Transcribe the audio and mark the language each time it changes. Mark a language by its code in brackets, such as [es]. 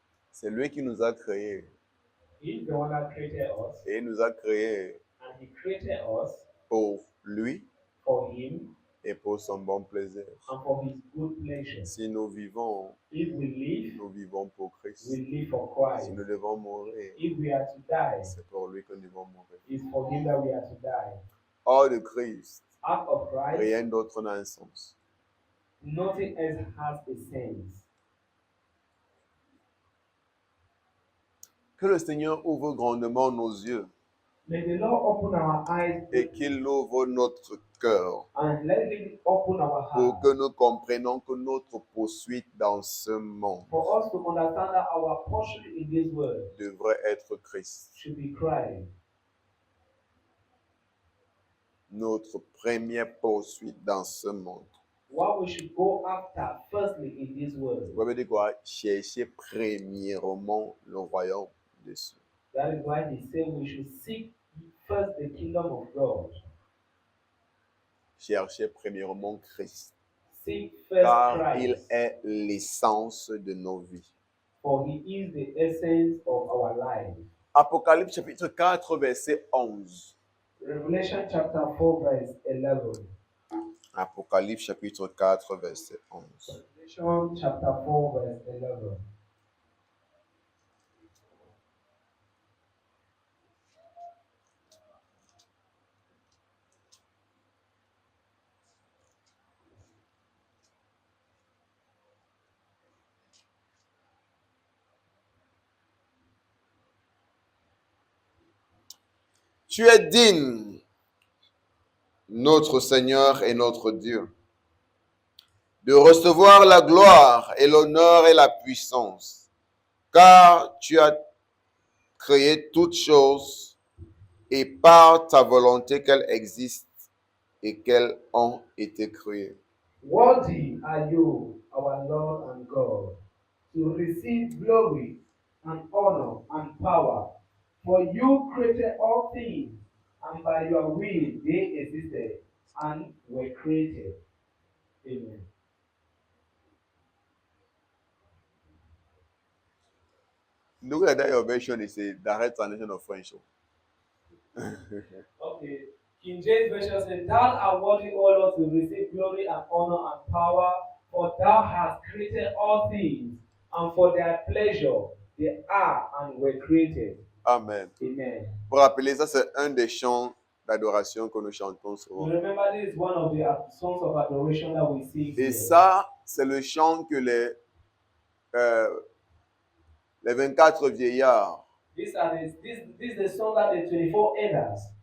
[fr] C'est lui qui nous a créés. [en] He's the one that created us, [fr] Et il nous a créés [en] and he created us [fr] pour lui [en] for him [fr] et pour son bon plaisir. [en] and for his good pleasure. [fr] Si nous vivons, [en] If we live, [fr] nous vivons pour Christ. [en] we live for [fr] Si [en] Christ. [fr] nous devons mourir, [en] If we are to die, [fr] c'est pour lui que nous devons mourir. [en] it's for him that we are to die. [fr] Hors de Christ, [en] Out of Christ, [fr] rien d'autre n'a un sens. [en] nothing else has a sense. [fr] Que le Seigneur ouvre grandement nos yeux [en] May the Lord open our eyes [fr] et qu'il ouvre notre cœur [en] and let him open our [fr] pour [en] heart [fr] que nous comprenions que notre poursuite dans ce monde [en] for us to understand that our portion in this world [fr] devrait être Christ. [en] should be Christ. [fr] Notre première poursuite dans ce monde. [en] What we should go after firstly in this world. [fr] Vous dire quoi? Chercher premièrement le royaume des cieux. [en] That is why he said we should seek first the kingdom of God. [fr] Chercher premièrement Christ. [en] Seek first [fr] Car il [en] Christ. [fr] est l'essence de nos vies. [en] For he is the essence of our life. [fr] Apocalypse chapitre 4, verset 11. [en] Revelation chapter 4 verse 11. [fr] Apocalypse chapitre 4, verset 11. [en] Revelation chapter 4 verse 11. [fr] Tu es digne, notre Seigneur et notre Dieu, de recevoir la gloire et l'honneur et la puissance, car tu as créé toutes choses et par ta volonté qu'elles existent et qu'elles ont été créées. [en] Worthy are you, our Lord and God, to receive glory and honor and power. For you created all things, and by your will they existed and were created. Amen. Look at that your version is a direct translation of French. Okay. King James Version says, Thou art worthy, O Lord, to receive glory and honor and power, for thou hast created all things, and for their pleasure they are and were created. Amen. Amen. [fr] Pour rappeler, ça c'est un des chants d'adoration que nous chantons [en] You [fr] souvent. [en] remember this is one of the songs of adoration that we sing [fr] Et [en] here. [fr] ça, c'est le chant que les 24 vieillards [en] This is the song that the 24 elders